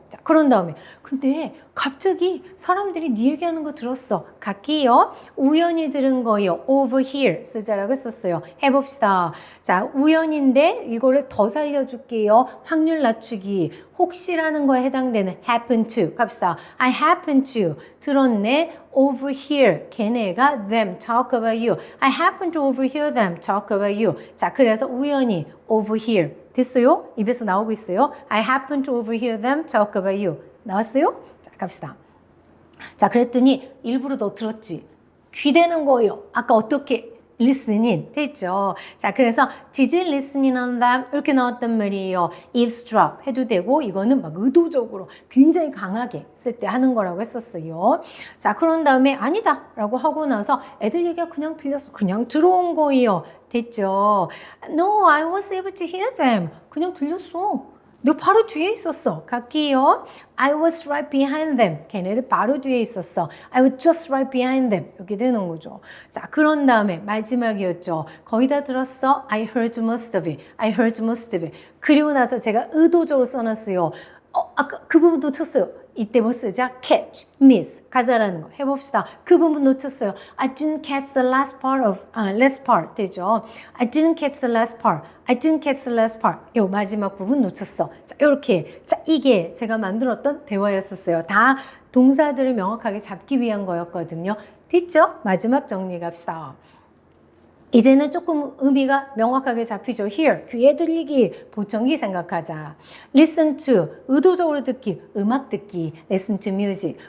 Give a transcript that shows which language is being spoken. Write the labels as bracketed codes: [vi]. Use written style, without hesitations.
[ko] 자, 그런 다음에 근데 갑자기 사람들이 네 얘기하는 거 들었어. 갈게요. 우연히 들은 거예요. overhear 쓰자라고 썼어요. 해봅시다. 자, 우연인데 이거를 더 살려줄게요. 확률 낮추기. 혹시라는 거에 해당되는 happen to. 갑시다. [en] I happen to. [ko] 들었네. [en] overhear. [ko] 걔네가 [en] them talk about you. I happen to overhear them talk about you. [ko] 자, 그래서 우연히 overhear. 됐어요? 입에서 나오고 있어요. [en] I happen to overhear them talk about you. [ko] 나왔어요? 자, 갑시다. 자, 그랬더니 일부러 너 들었지? 귀대는 거예요. 아까 어떻게? listening 됐죠? 자, 그래서 [en] did you listening on them? [ko] 이렇게 나왔단 말이에요. eavesdrop 해도 되고 이거는 막 의도적으로 굉장히 강하게 쓸 때 하는 거라고 했었어요. 자, 그런 다음에 아니다 라고 하고 나서 애들 얘기가 그냥 들렸어. 그냥 들어온 거예요. 됐죠? [en] No, I was able to hear them. [ko] 그냥 들렸어. 너 바로 뒤에 있었어. 갈게요. [en] I was right behind them. [ko] 걔네들 바로 뒤에 있었어. [en] I was just right behind them. [ko] 이렇게 되는 거죠. 자, 그런 다음에 마지막이었죠. 거의 다 들었어? [en] I heard most of it. I heard most of it. [ko] 그리고 나서 제가 의도적으로 써놨어요. 아까 그 부분 놓쳤어요. 이때 뭐 쓰자? catch, miss, 가자라는 거 해봅시다. 그 부분 놓쳤어요. [en] I didn't catch the last part of, last part [ko] 되죠. [en] I didn't catch the last part. I didn't catch the last part. [ko] 요 마지막 부분 놓쳤어. 자, 이렇게. 자, 이게 제가 만들었던 대화였었어요. 다 동사들을 명확하게 잡기 위한 거였거든요. 됐죠? 마지막 정리 갑시다. 이제는 조금 의미가 명확하게 잡히죠. hear, 귀에 들리기, 보청기 생각하자. listen to, 의도적으로 듣기, 음악 듣기. [en] listen to music.